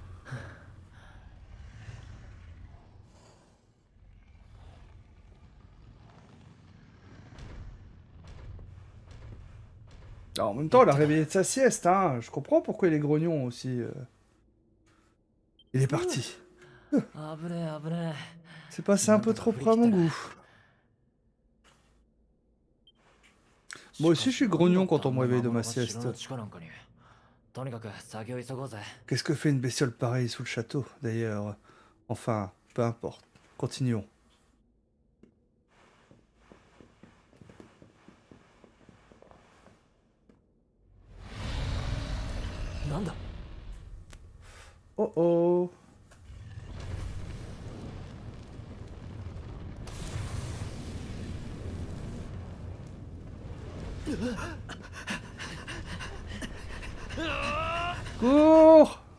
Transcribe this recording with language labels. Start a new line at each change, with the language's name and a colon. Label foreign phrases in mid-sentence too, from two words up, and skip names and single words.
French: Alors, en même temps, elle a réveillé de sa sieste, hein. Je comprends pourquoi il est grognon aussi. Il est parti.
Japanese: 危ねえ危ね
French: C'est passé un peu trop près à mon goût. Moi aussi, je suis grognon quand on me réveille de ma sieste.
Japanese: とにかく先を急ごうぜ。
French: Qu'est-ce que fait une bestiole pareille sous le château, d'ailleurs? Enfin, peu importe. Continuons.
Japanese: なんだ。
French: Oh oh! Cours!